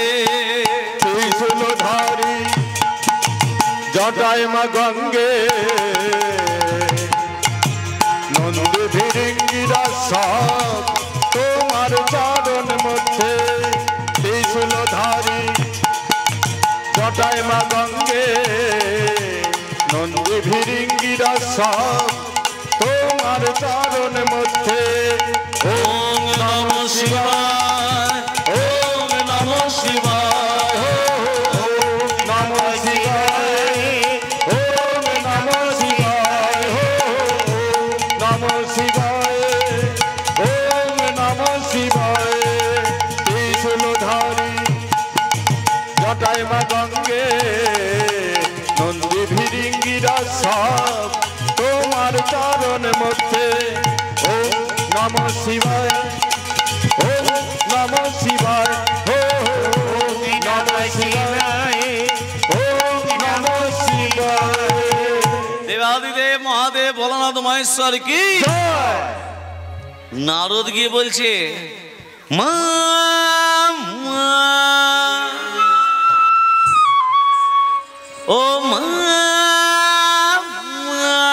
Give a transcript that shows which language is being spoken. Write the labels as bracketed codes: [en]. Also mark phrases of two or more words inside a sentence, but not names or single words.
[bn] ত্রিশূলধারী জটায় মা গঙ্গে নন্দ ভিরিঙ্গিরা সব তোমার চরণ মধ্যে ত্রিশূলধারী জটায় মা গঙ্গে নন্দ ভিরিঙ্গিরা সব তোমার চরণ মধ্যে [sa] ওম নমঃ শিবায় ওম নমঃ শিবায় নমঃ শিবায় ওম নমঃ শিবায় নমঃ শিবায় ওম নমঃ শিবায় [bn] ত্রিশূলধারী জটায় মা গঙ্গে নন্দী ভিরিঙ্গিরা সব তোমার চরণ মধ্যে [sa] ওম নমঃ শিবায় ওম নমঃ শিবায় [bn] ওম নমঃ শিবায় ওম নমঃ শিবায় দেবাদিদেব মহাদেব ভোলানাথ মহেশ্বর কি জয় নারদ গিয়ে বলছে মা মা, ও মা মা।